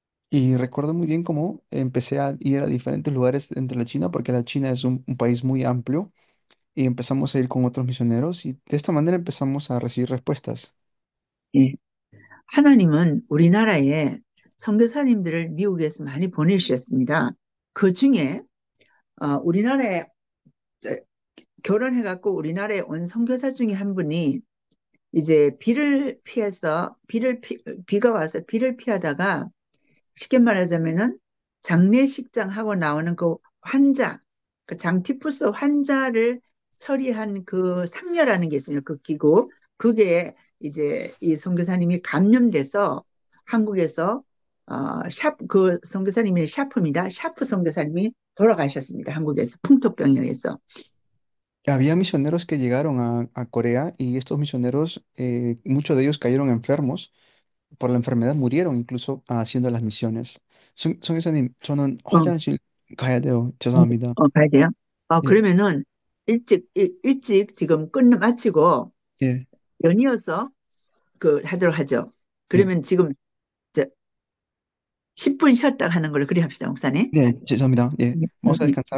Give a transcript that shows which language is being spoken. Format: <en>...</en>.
<es>Y recuerdo muy bien cómo empecé a ir a diferentes lugares dentro de la China, porque la China es un país muy amplio, y empezamos a ir con otros misioneros y de esta manera empezamos a recibir respuestas.</es> <ko>예. 하나님은 우리나라에 선교사님들을 미국에서 많이 보내주셨습니다. 그 중에 우리나라에 결혼해갖고 우리나라에 온 선교사 중에 한 분이 이제 비가 와서 비를 피하다가 쉽게 말하자면은 장례식장 하고 나오는 그 환자, 그 장티푸스 환자를 처리한 그 상녀라는 게 있어요. 그 기구. 그게 이제 이 선교사님이 감염돼서 한국에서 그 선교사님이 샤프입니다. 샤프 선교사님이 돌아가셨습니다. 한국에서 풍토병에 의해서.</ko> <es>Había misioneros que llegaron a Corea y estos misioneros, muchos de ellos cayeron enfermos por la enfermedad, murieron incluso haciendo las misiones.</es> <ko>성교사님, 저는 어, 화장실 가야 돼요. 죄송합니다. 가야 돼요. 예, 그러면은 일찍 지금 마치고 예, 연이어서 하도록 하죠. 예. 그러면 지금 저 10분 쉬었다 하는 걸로 그리 합시다, 목사님. 네, 죄송합니다. 예,</ko> <es>vamos a descansar.</es>